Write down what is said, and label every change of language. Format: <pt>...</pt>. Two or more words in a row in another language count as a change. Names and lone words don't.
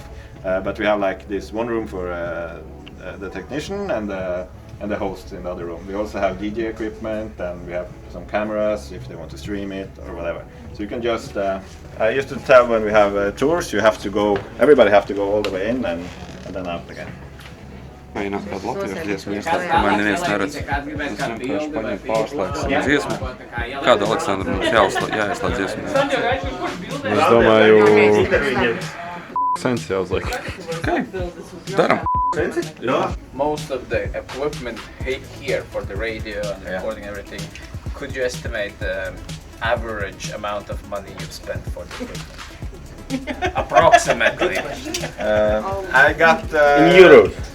<en>But we have this one room for the technician and the host in the other room. We also have DJ equipment, and we have some cameras if they want to stream it or whatever. So you can just, I used to tell when we have tours, everybody have to go all the way in and then out again.</en> <lv>Mēģināt kādu latviešu dziesmu ieslēgt, kamēr neviens neredz. Es vienkārši paņemu pārslēgsim dziesmu. Kādu Aleksandru mums jāieslēgt dziesmu? Es domāju, Sens jāuzliek. Okay, daram.</lv> <en>Yeah. Most of the equipment here for the radio and recording everything, could you estimate the average amount of money you've spent for the equipment? Approximately. I got in euros.</en>